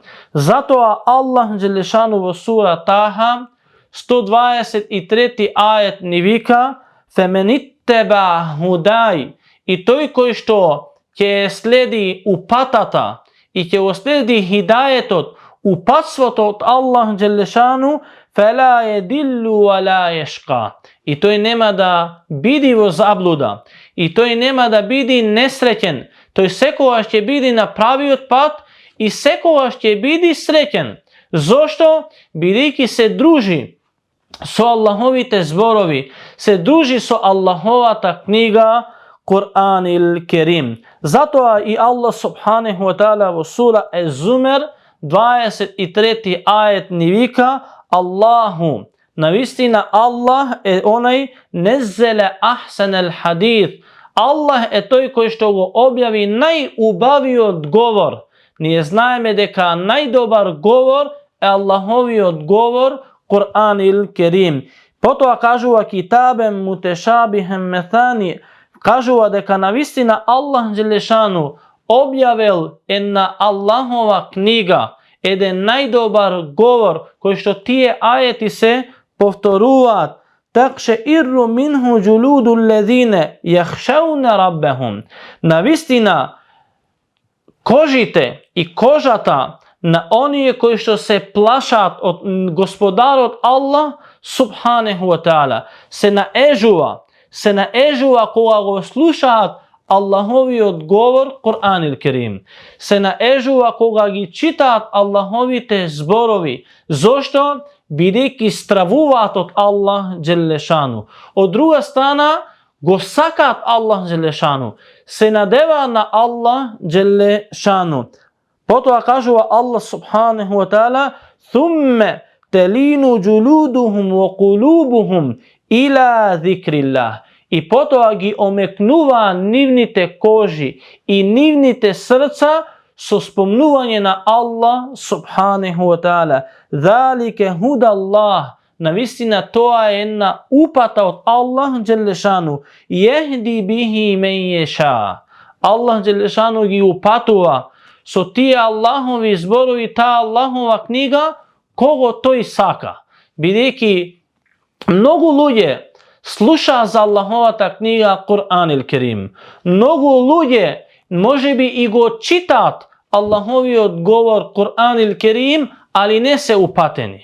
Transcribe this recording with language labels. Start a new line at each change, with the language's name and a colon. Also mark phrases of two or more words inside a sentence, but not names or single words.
Macedonian: Затоа Аллах Джелешану во сура Таха 123 ајет ни вика:
Arabic: "فمن اتبع هداي",
Macedonian: и тој кој што ќе следи упатата и ќе го следи хидаетот, упатството од Аллах Джелешану,
Arabic: فلا يضل ولا يشقى,
Macedonian: и тој нема да биди во заблуда, и тој нема да биди несреќен, тој секогаш ќе биди на правиот пат и секогаш ќе биди среќен. Зошто? Бидејќи се дружи со Аллаховите зборови, се дружи со Аллаховата книга
Arabic: القرآن الكريم.
Macedonian: Затоа и Аллах
Arabic: سبحانه وتعالى
Macedonian: во сура Ез-Зумер 23 ајет ни вика: Аллаху, навистина Аллах е онај
Arabic: نزل أحسن الحديث.
Macedonian: Аллах е тој кој што го објави најубавиот говор. Ние знаеме дека најдобар говор е Аллаховиот говор
Arabic: القرآن الكريم.
Macedonian: Потоа кажува
Arabic: كتابا متشابها مثاني,
Macedonian: кажува дека навистина Аллах Джелешану објавил една Аллахова книга, еден најдобар говор кој што тие ајети се повторуваат.
Arabic: تقشعر منه جلود الذين يخشون ربهم.
Macedonian: Навистина кожите и кожата на оние кои што се плашат од Господарот Аллах
Arabic: سبحانه وتعالى
Macedonian: се наежува кога го слушаат Аллаховиот говор
Arabic: القرآن الكريم.
Macedonian: Се наежува кога ги читаат Аллаховите зборови. Зошто? Бидејќи стравуваат од Аллах Джелешану. Од друга страна, го сакаат Аллах Джелешану. Се надеваат на Аллах Джелешану. Потоа кажува
Arabic: Аллах سبحانه وتعالى: "ثم تلين جلودهم وقلوبهم إلى ذكر الله."
Macedonian: И потоа ги омекнуваа нивните кожи и нивните срца со спомнување на Аллах
Arabic: سبحانه وتعالى. ذلك هدى الله.
Macedonian: Навистина тоа е една упата од Аллах Джелешану.
Arabic: يهدي به من يشاء.
Macedonian: Аллах Джелешану ги упатува со тие Аллахови зборови, таа Аллахова книга, кого тој сака. Бидејќи многу луѓе слушаа за Аллаховата книга Кур'ан ил Керим. Многу луѓе можеби и го читаат Аллаховиот говор
Arabic: القرآن الكريم,
Macedonian: али не се упатени.